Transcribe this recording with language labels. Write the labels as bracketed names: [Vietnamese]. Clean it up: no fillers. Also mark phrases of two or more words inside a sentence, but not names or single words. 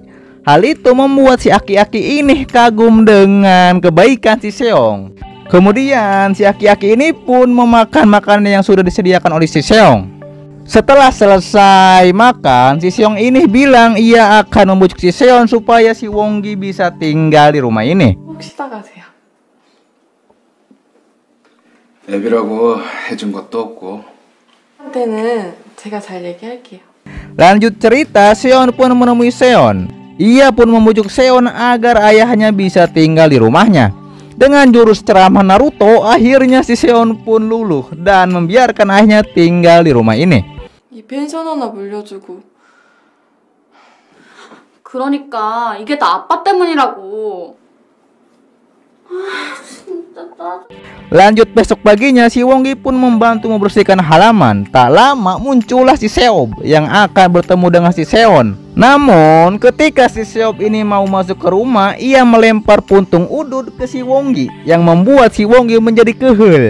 [Indonesian] Hal itu membuat si aki-aki ini kagum dengan kebaikan si Seong. Kemudian si aki-aki ini pun memakan makanan yang sudah disediakan oleh si Seong. Setelah selesai makan, si Seong ini bilang ia akan membujuk si Seon supaya si Wonggi bisa tinggal di rumah ini. [Korean] 애비라고 해준 것도 없고. 한테는 제가 잘 얘기할게요. [Indonesian] Lanjut cerita, Seon pun menemui Seon. Ia pun membujuk Seon agar ayahnya bisa tinggal di rumahnya. Dengan jurus ceramah Naruto, akhirnya si Seon pun luluh dan membiarkan ayahnya tinggal di rumah ini. [Korean] 이 펜션 하나 물려주고. 그러니까 이게 다 아빠 때문이라고. [Indonesian] Lanjut besok paginya, si Wonggi pun membantu membersihkan halaman. Tak lama muncullah si Seob yang akan bertemu dengan si Seon. Namun ketika si Seob ini mau masuk ke rumah, ia melempar puntung udut ke si Wonggi yang membuat si Wonggi menjadi kehel.